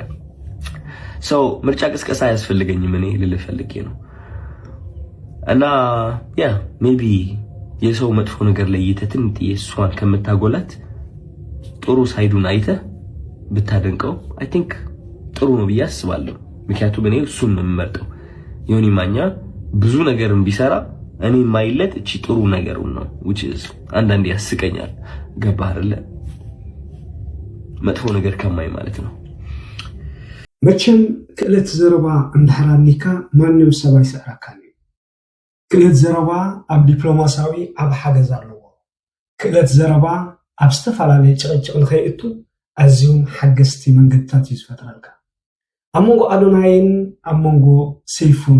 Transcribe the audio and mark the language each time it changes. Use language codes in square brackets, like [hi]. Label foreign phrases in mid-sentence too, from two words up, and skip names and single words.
[am] ሰው ምርጫ ቅስቀሳ አያስፈልገኝም እኔ ልልህ ፈልጌ ነው። እና ያ ሜቢ የሰው መጥፎ ነገር ለይተህ ትንጥዬ እሷን ከምታጎላት ጥሩ ሳይዱን አይተህ ብታደንቀው [en] I think [am] ጥሩ ነው ብዬ አስባለሁ። ምክንያቱም እኔ እሱን ነው የምመርጠው። ዮኒ ማኛ ብዙ ነገርን ቢሰራ እኔ ማይለት እቺ ጥሩ ነገሩን ነው [en] which is [am] አንዳንዴ ያስቀኛል። ገባህ አይደለ? መጥፎ ነገር ከማይ ማለት ነው። [ti] መቼም ክእለት ዘረባ እንድሕራኒካ ማንም ሰብ አይሰራካኒ። ክእለት ዘረባ ኣብ ዲፕሎማሲያዊ ኣብ ሓገዝ ኣለዎ። ክእለት ዘረባ ኣብ ዝተፈላለየ ጭቅጭቅ ንኸይእቱ ኣዝዮም ሓገዝቲ መንገድታት እዩ ዝፈጥረልካ። ኣብ መንጎ ኣዶናይን ኣብ መንጎ ሰይፉን